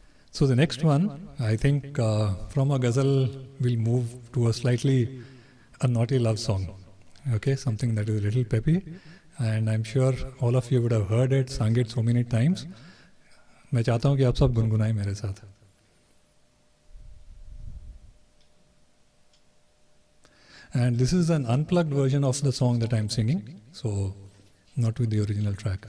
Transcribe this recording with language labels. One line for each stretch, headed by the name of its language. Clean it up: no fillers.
English: So the next one, I think from a ghazal we'll move to a slightly a naughty love song. Okay, something that is a little peppy. And I'm sure all of you would have heard it, sung it so many times.
Hindi: मैं चाहता हूँ कि आप सब गुनगुनाएं मेरे साथ.
English: And this is an unplugged version of the song that I'm singing, so not with the original track.